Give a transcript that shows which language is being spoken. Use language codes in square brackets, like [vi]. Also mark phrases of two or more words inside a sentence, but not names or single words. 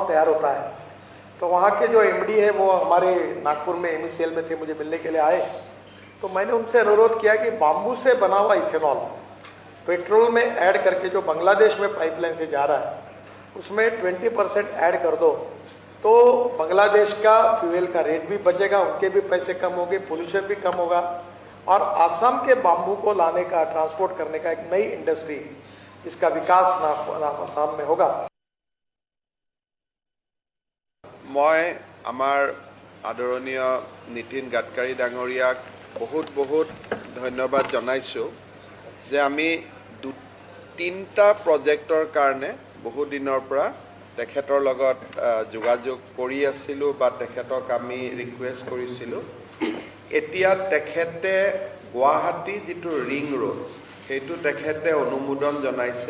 [hi] तैयार होता है तो वहाँ के जो MD है वो हमारे नागपुर में MECL में थे मुझे मिलने के लिए आए तो मैंने उनसे अनुरोध किया कि बाम्बू से बना हुआ इथेनॉल पेट्रोल में ऐड करके जो बांग्लादेश में पाइपलाइन से जा रहा है उसमें 20% ऐड कर दो तो बांग्लादेश का फ्यूल का रेट भी बचेगा उनके भी पैसे कम होंगे पोल्यूशन भी कम होगा और आसाम के बाम्बू को लाने का ट्रांसपोर्ट करने का एक नई इंडस्ट्री इसका विकास आसाम में होगा [as] মই আমাৰ আদৰণীয় নিতিন गाडकाৰী ডাঙৰীয়াক বহুত ধন্যবাদ जनाइছো যে আমি 3টা প্ৰজেক্টৰ কাৰণে বহু দিনৰ পৰা তেখেতৰ লগত যোগাযোগ কৰি আছিলোঁ বা তেখেতক আমি ৰিকুৱেষ্ট কৰিছিলোঁ। এতিয়া তেখেতে গুৱাহাটী যিটো ৰিং ৰোড সেইটো তেখেতে অনুমোদন জনাইছে।